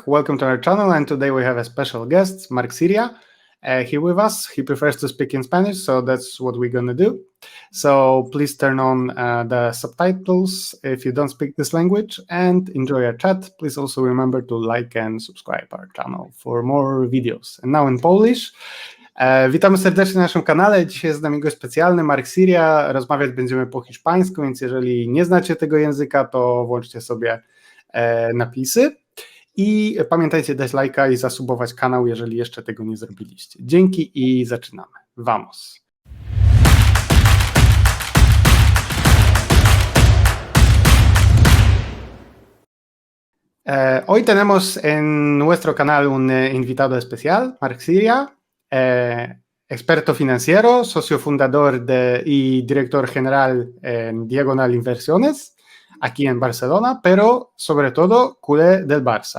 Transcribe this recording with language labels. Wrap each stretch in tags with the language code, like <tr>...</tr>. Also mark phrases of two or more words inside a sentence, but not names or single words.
<en>Welcome to our channel, and today we have a special guest, Mark Siria, here with us. He prefers to speak in Spanish, so that's what we're gonna do. So please turn on the subtitles if you don't speak this language, and enjoy our chat. Please also remember to like and subscribe our channel for more videos. And now in Polish.</en> <pl>Witamy serdecznie na naszym kanale. Dzisiaj jest z nami gość specjalny, Mark Siria. Rozmawiać będziemy po hiszpańsku, więc jeżeli nie znacie tego języka, to włączcie sobie napisy. I pamiętajcie dać lajka i zasubować kanał, jeżeli jeszcze tego nie zrobiliście. Dzięki i zaczynamy.</pl> <es>Vamos. Hoy tenemos en nuestro canal un invitado especial, Mark Siria. Experto financiero, socio fundador y director general en Diagonal Inversiones, aquí en Barcelona, pero sobre todo culé del Barça.</es>